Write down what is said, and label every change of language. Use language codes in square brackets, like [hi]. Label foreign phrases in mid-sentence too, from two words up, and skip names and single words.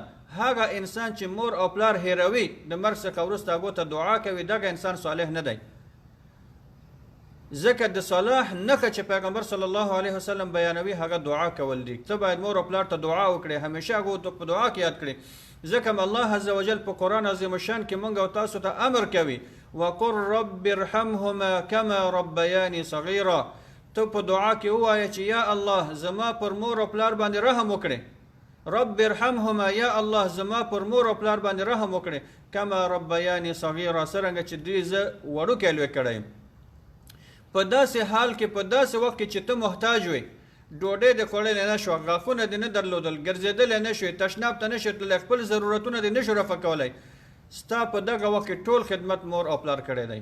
[ps] هغه انسان چې مور او پلار هیروي د مرګ څخه وروسته هغو ته دعا کوي، دغه انسان صالح نه دی. ځکه د صلاح نښه چې پیغمبر [ar] صلی الله علیه وسلم [ps] بیانوي هغه دعا کول دي. ته باید مور او پلار ته دعا وکړې، همیشه هغو ته په دعا کې یاد کړې. ځکه الله [ar] عز وجل [ps] په قرآن عظیم الشان کې مونږ او تاسو ته امر کوي [ar] وقل رب ارحمهما كما ربياني صغيرا. [ps] ته په دعا کې ووایه چې یا الله زما پر مور او پلار باندې رحم وکړې. [ar] رب ارحمهما، [ps] یا الله زما پر مور او پلار باندې رحم وکړې. [ar] كما ربياني صغيرا، [ps] څرنګه چې دوی زه وړوکی لوی کړی یم. په داسې حال کې، په داسې وخت کې چې ته محتاج وې، ډوډۍ دې خوړلی نه شوه، غاښونه دې نه درلودل، ګرځېدلی نه شوې، تشناب ته نه شوې تللی، خپل ضرورتونه دې نه شو رفع کولی، ستا په دغه وخت کې ټول خدمت مور او پلار کړی دی.